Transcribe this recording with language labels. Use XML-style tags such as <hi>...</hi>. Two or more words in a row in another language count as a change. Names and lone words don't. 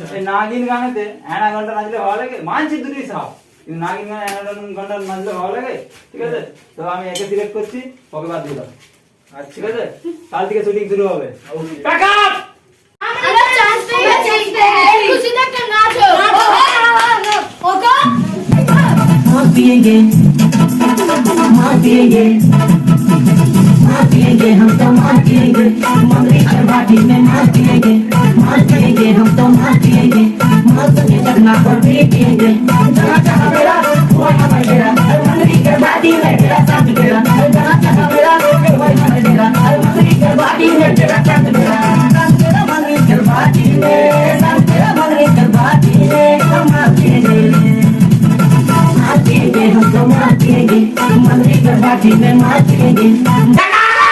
<bn>এই নাগিন গানেতে অ্যানা ঘন্টা নাচলে ভালো লাগে? মানছি দুটোই সাপ, কিন্তু নাগিন গানে অ্যানা ঘন্টা নাচলে ভালো লাগে, ঠিক আছে? তো আমি একে সিলেক্ট করছি, ওকে বাদ দিয়ে দাও, আচ্ছা ঠিক আছে? কাল থেকে শুটিং শুরু হবে।</bn> <en>Okay. Pack up!</en> <bn>আমরা চান্স পেয়েছি, খুশিতে একটা নাচ হোক। ওগো</bn> <hi>मार पिएंगे हम तो मार पिएंगे मंगली हर बाटी में मार पिएंगे हम तो मार पिएंगे मार के जगना पर भी पिएंगे जहाँ जहाँ मेरा वही हमारे डेरा मंगली के बाटी में तेरा साथ मेरा जहाँ जहाँ मेरा वही हमारे डेरा मंगली के बाटी में तेरा साथ मेरा मंगली के बाटी में मंगली के बाटी में हम मार पिएंगे हम तो मार पिएंगे मंगली के बाटी में मार पिएंगे</hi>